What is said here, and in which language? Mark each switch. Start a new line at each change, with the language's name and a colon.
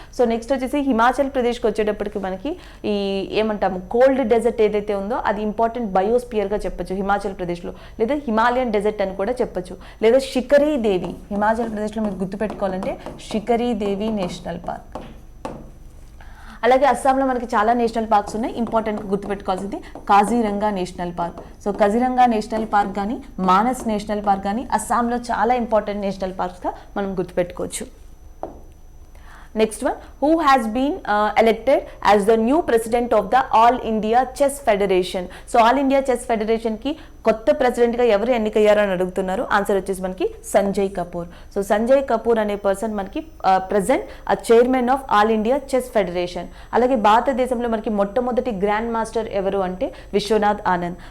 Telugu: So next వచ్చేసి హిమాచల్ ప్రదేశ్కి వచ్చేటప్పటికి మనకి ఈ ఏమంటాము కోల్డ్ డెజర్ట్ ఏదైతే ఉందో అది ఇంపార్టెంట్ బయోస్పియర్గా చెప్పొచ్చు హిమాచల్ ప్రదేశ్లో, లేదా హిమాలయన్ డెజర్ట్ అని కూడా చెప్పొచ్చు, లేదా శిఖరీ దేవి హిమాచల్ ప్రదేశ్లో మీరు గుర్తుపెట్టుకోవాలంటే శిఖరీ దేవి నేషనల్ పార్క్. అలాగే అస్సాంలో మనకి చాలా నేషనల్ పార్క్స్ ఉన్నాయి, ఇంపార్టెంట్గా గుర్తుపెట్టుకోవాల్సింది Kaziranga national park. So Kaziranga national park కానీ మానస్ నేషనల్ పార్క్ కానీ అస్సాంలో చాలా ఇంపార్టెంట్ నేషనల్ పార్క్స్గా మనం గుర్తుపెట్టుకోవచ్చు.
English: Next one, who has been elected as the new president of the All India Chess Federation?
Telugu: So All India Chess Federation ki కొత్త ప్రెసిడెంట్గా ఎవరు ఎన్నికయ్యారు అని అడుగుతున్నారు. ఆన్సర్ వచ్చేసి మనకి సంజయ్ కపూర్. సో సంజయ్ కపూర్ అనే పర్సన్ మనకి present chairman of all India chess federation. అలాగే భారతదేశంలో మనకి మొట్టమొదటి గ్రాండ్ మాస్టర్ ఎవరు అంటే విశ్వనాథ్ ఆనంద్.